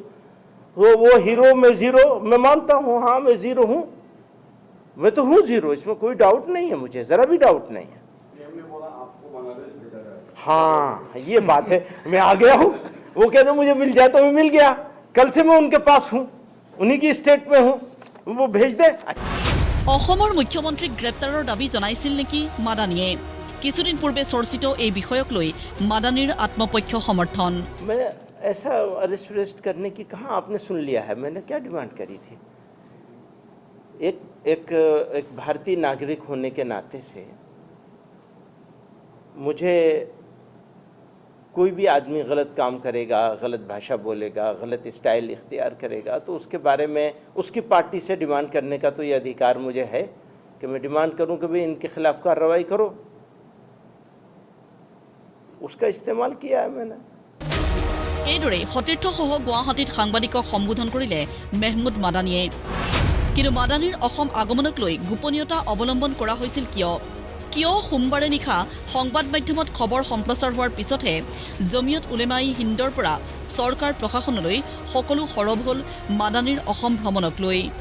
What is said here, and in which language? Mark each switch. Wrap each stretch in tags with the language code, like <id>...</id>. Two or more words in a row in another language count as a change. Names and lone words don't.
<hi>वो हीरो, मैं ज़ीरो, मैं मानता हूँ, हाँ मैं ज़ीरो हूँ, मैं तो हूँ ज़ीरो, इसमें कोई डाउट नहीं है, मुझे ज़रा भी डाउट नहीं है। हाँ ये बात है, मैं आ गया हूँ, वो कहते मुझे मिल जाए तो मैं मिल गया, कल से मैं उनके पास हूँ, उन्हीं की स्टेट में हूँ, वो भेज दे।</hi> <as>অসমৰ মুখ্যমন্ত্ৰীক গ্ৰেপ্তাৰৰ দাবী জনাইছিল নেকি মাদানীয়ে? কিছুদিন পূৰ্বে চৰ্চিত এই বিষয়ক লৈ মাদানীৰ আত্মপক্ষ সমৰ্থন।</as> <hi>मैं ऐसा अरेस्ट करने की कहाँ आपने सुन लिया है, मैंने क्या डिमांड करी थी? एक भारतीय नागरिक होने के नाते से मुझे कोई भी आदमी गलत काम करेगा, गलत भाषा बोलेगा, गलत स्टाइल इख्तियार करेगा, तो उसके बारे में उसकी पार्टी से डिमांड करने का तो ये अधिकार मुझे है कि मैं डिमांड करूं कि भाई इनके खिलाफ कार्रवाई करो। उसका इस्तेमाल किया है मैंने।</hi> <as>এইদৰে সতীৰ্থসহ গুৱাহাটীত সাংবাদিকক সম্বোধন কৰিলে মেহমুদ মাদানীয়ে। কিন্তু মাদানীৰ অসম আগমনক লৈ গোপনীয়তা অৱলম্বন কৰা হৈছিল কিয় সোমবাৰে নিশা সংবাদ মাধ্যমত খবৰ সম্প্ৰচাৰ হোৱাৰ পিছতহে জমিয়ত উলেমাই হিন্দৰ পৰা চৰকাৰ প্ৰশাসনলৈ সকলো সৰব হ'ল মাদানীৰ অসম ভ্ৰমণক লৈ।</as>